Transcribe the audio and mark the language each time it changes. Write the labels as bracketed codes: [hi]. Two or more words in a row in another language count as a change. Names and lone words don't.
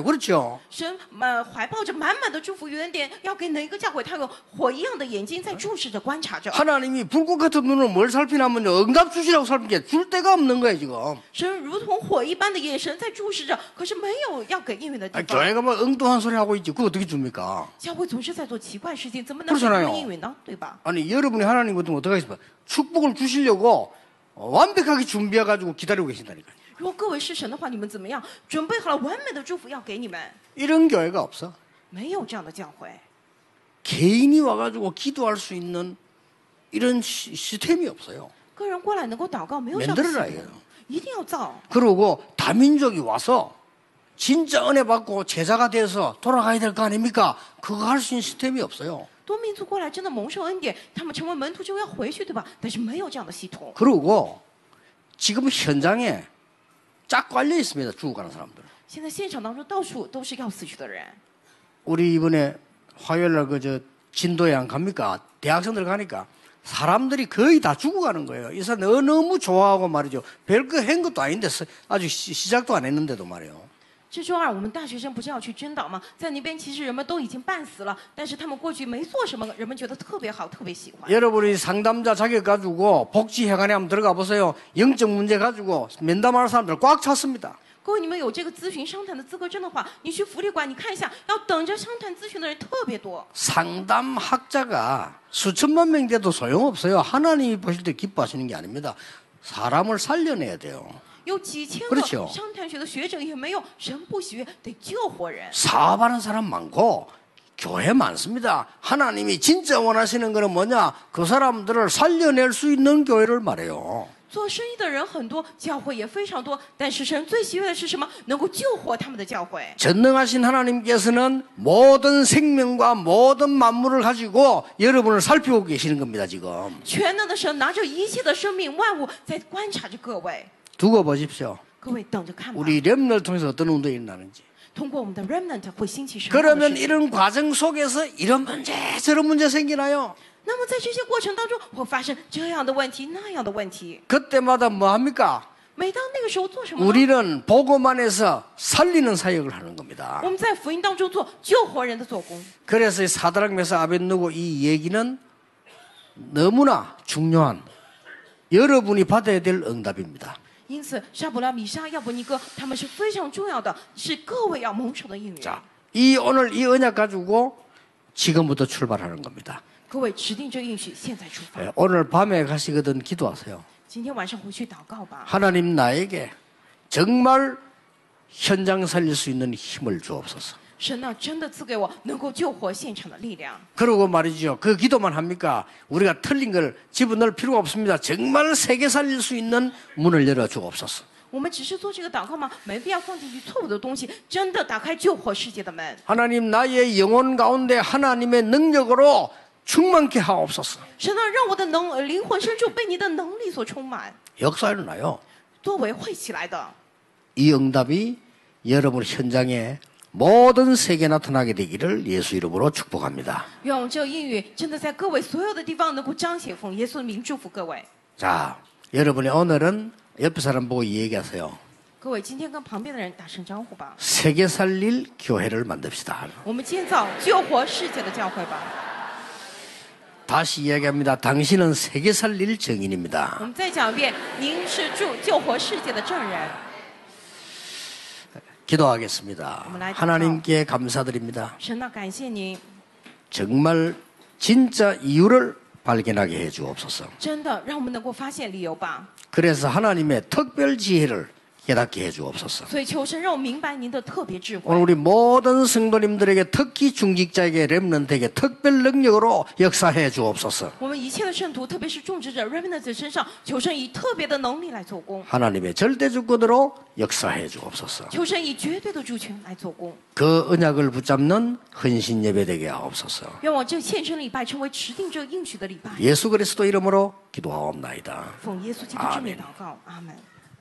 [ko] 그렇죠? [zh] 神怀抱着满满的祝福与恩典，要给哪一个教会，他有火一样的眼睛在注视着、观察着。 [ko] 하나님이 불꽃 같은 눈으로 뭘 살피냐면요. 응답 주시라고 살피게 줄 데가 없는 거예요, 지금. [zh] 神如同火一般的眼神在注视着，可是没有要给应允的地 [ko] 아니, [zh] 方。 [ko] 교회가 뭐 엉뚱한 소리 하고 있지. 그거 어떻게 줍니까? [zh] 教会总是在做奇怪事情，怎么能给 [ko] 그렇잖아요 [zh] 他们应允呢？对吧？ [ko] 아니, 여러분이 하나님 같으면 어떻게 하겠습니까? 축복을 주시려고 완벽하게 준비해가지고 기다리고 계신다니까요. [zh] 如果各位是神的话，你们怎么样？准备好了完美的祝福要给你们？ [ko] 이런 교회가 없어. [zh] 没有这样的教会。 [ko] 개인이 와가지고 기도할 수 있는 이런 시스템이 없어요. [zh] 个人过来能够祷告，没有这样的系 [ko] 만들어라 [zh] 统 [ko] 이거요. [zh] 一定要造。 [ko] 그리고 다민족이 와서 진짜 은혜 받고 제자가 돼서 돌아가야 될 거 아닙니까? 그거 할 수 있는 시스템이 없어요. [zh] 多民族过来真的蒙受恩典，他们成为门徒就要回去，对吧？但是没有这样的系统。 [ko] 그리고 지금 현장에 쫙 깔려 있습니다. 죽어가는 사람들. [zh] 现在现场当中到处都是要死去的人。 [ko] 우리 이번에 화요일날 그저 진도에 안 갑니까? 대학생들 가니까 사람들이 거의 다 죽어가는 거예요. 이 사람 너무 좋아하고 말이죠. 별거 한 것도 아닌데 아직 시작도 안 했는데도 말이에요. [zh] 这周二我们大学生不是要去宣导吗？在那边其实人们都已经半死了，但是他们过去没做什么，人们觉得特别好，特别喜欢。 [ko] 여러분이 상담자 자격 가지고 복지회관에 한번 들어가 보세요. 영적 문제 가지고 면담하는 사람들 꽉 찼습니다. [zh] 各位，你们有这个咨询商谈的资格证的话，你去福利馆，你看一下，要等着商谈咨询的人特别多。 [ko] 상담학자가 수천만 명 돼도 소용없어요. 하나님이 보실 때 기뻐하시는 게 아닙니다. 사람을 살려내야 돼요. [zh] 有几千个 [ko] 그렇죠 [zh] 商谈学的学者也没有，神不喜悦，得救活人。 [ko] 사업하는 사람 많고 교회 많습니다. 하나님이 진짜 원하시는 거는 뭐냐? 그 사람들을 살려낼 수 있는 교회를 말해요. [zh] 做生意的人很多，教会也非常多，但是神最喜悦的是什么？能够救活他们的教会。 [ko] 전능하신 하나님께서는 모든 생명과 모든 만물을 가지고 여러분을 살피고 계시는 겁니다. 지금. [zh] 全能的神拿着一切的生命万物在观察着各位， [ko] 두고 보십시오. [zh] 各位等着看吧。 [ko] 우리 렘을 통해서 어떤 운동이 일어나는지. [zh] 通过我们的 remnant 会兴起神的 [ko] 그러면 [zh] 事情。 [ko] 이런 과정 속에서 이런 문제 저런 문제 생기나요? [zh] 那么在这些过程当中，会发生这样的问题、那样的问题。 [ko] 그때마다 뭐 합니까? [zh] 每当那个时候做什么呢？ [ko] 우리는 복음안에서 살리는 사역을 하는 겁니다. [zh] 我们在福音当中做救活人的做工。 [ko] 그래서 이 사드락 메사 아벳느고 이 얘기는 너무나 중요한 여러분이 받아야 될 응답입니다. [zh] 因此，沙卜拉、米沙、亚伯尼哥他们是非常重要的，是各位要蒙受的应允。 [ko] 자, 오늘 이 언약 가지고 지금부터 출발하는 겁니다. [zh] 各位持定这应许，现在出发。 [ko] 예, 오늘 밤에 가시거든 기도하세요. [zh] 今天晚上回去祷告吧。 [ko] 하나님 나에게 정말 현장 살릴 수 있는 힘을 주옵소서. [zh] 神呢，真的赐给我能够救活现场的力量。 [ko] 그러고 말이죠. 그 기도만 합니까? 우리가 틀린 걸 집어넣을 필요가 없습니다. 정말 세계 살릴 수 있는 문을 열어 주옵소서. [zh] 我们只是做这个祷告吗？没必要放进去错误的东西，真的打开救活世界的门。 [ko] 하나님 나의 영혼 가운데 하나님의 능력으로 충만케 하옵소서. [zh] 神呢，让我的灵魂深处被你的能力所充满， [ko] 역사 일어나요. [zh] 作为会起来的。 [ko] 이 응답이 여러분 현장에 모든 세계에 나타나게 되기를 예수 이름으로 축복합니다. [zh] 愿我这应允真的在各位所有的地方能够彰显，奉耶稣的名祝福各位。 [ko] 자, 여러분이 오늘은 옆에 사람 보고 얘기하세요. [zh] 各位，今天跟旁边的人打声招呼吧。 [ko] 세계 살릴 교회를 만듭시다. [zh] 我们建造救活世界的教会吧。 [ko] 다시 이야기합니다. 당신은 세계 살릴 증인입니다. [zh] 我们再讲一遍，您是救活世界的证人。 [ko] 기도하겠습니다. 하나님께 감사드립니다. [zh] 神呢，感谢您， [ko] 정말 진짜 이유를 발견하게 해 주옵소서. [zh] 真的让我们能够发现理由吧。 [ko] 그래서 하나님의 특별 지혜를 깨닫게 해 주옵소서. [zh] 所以求神让我明白您的特别智慧。 [ko] 오늘 우리 모든 성도님들에게 특히 중직자에게 렘넌트에게 특별 능력으로 역사해 주옵소서. [zh] 我们一切的圣徒，特别是种植者 remnants 身上，求神以特别的能力来做工， [ko] 하나님의 절대 주권으로 역사해 주옵소서. [zh] 求神以绝对的主权来做工。 [ko] 그 언약을 붙잡는 헌신 예배되게 하옵소서. [zh] 愿我这献身礼拜成为持定这应许的礼拜。 [ko] 예수 그리스도 이름으로 기도하옵나이다. [zh] 奉耶稣基督之名祷告，阿门。